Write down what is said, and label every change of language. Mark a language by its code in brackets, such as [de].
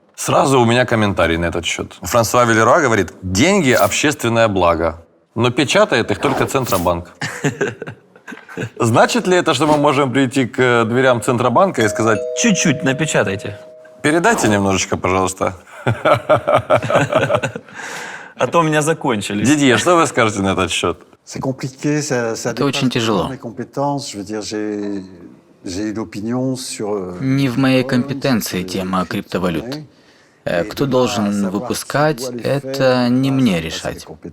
[ru] Сразу у меня комментарий на этот счет. Франсуа Вильеруа говорит, деньги – общественное благо, но печатает их только Центробанк. Значит ли это, что мы можем прийти к дверям Центробанка и сказать, Чуть-чуть напечатайте. передайте немножечко, пожалуйста? А то у меня закончились. Дидье, что вы скажете на этот счет? [fr] C'est compliqué, ça [ru] Это очень [fr] dépasse [ru] тяжело. [fr] mes compétences. Je veux dire, j'ai une opinion sur... [ru] Не в моей компетенции тема криптовалют. Кто должен выпускать, это не мне решать.